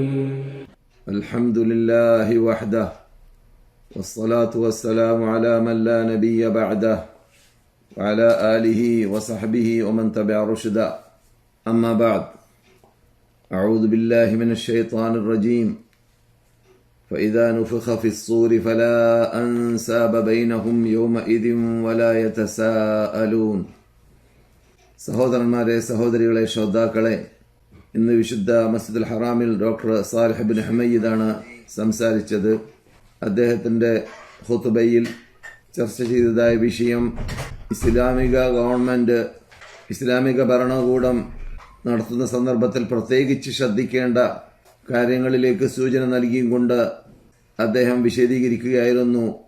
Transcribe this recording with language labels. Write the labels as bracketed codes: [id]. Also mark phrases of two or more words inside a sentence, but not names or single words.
[ar] الحمد لله وحده والصلاة والسلام على من لا نبي بعده وعلى آله وصحبه ومن تبع رشدا. أما بعد، أعوذ بالله من الشيطان الرجيم. فإذا نفخ في الصور فلا أنساب بينهم يومئذ ولا يتساءلون. [ml] സഹോദരന്മാരെ, സഹോദരികളെ, ശ്രോതാക്കളെ, ഇന്ന് വിശുദ്ധ മസ്ജിദുൽ ഹറാമിൽ ഡോക്ടർ സാലിഹ് ബിൻ ഹുമയ്യിദാണ് സംസാരിച്ചത്. അദ്ദേഹത്തിൻ്റെ ഖുതുബയിൽ ചർച്ച ചെയ്തതായ വിഷയം ഇസ്ലാമിക ഗവൺമെൻറ്, ഇസ്ലാമിക ഭരണകൂടം നടത്തുന്ന സന്ദർഭത്തിൽ പ്രത്യേകിച്ച് ശ്രദ്ധിക്കേണ്ട കാര്യങ്ങളിലേക്ക് സൂചന നൽകിയും കൊണ്ട് അദ്ദേഹം വിശദീകരിക്കുകയായിരുന്നു.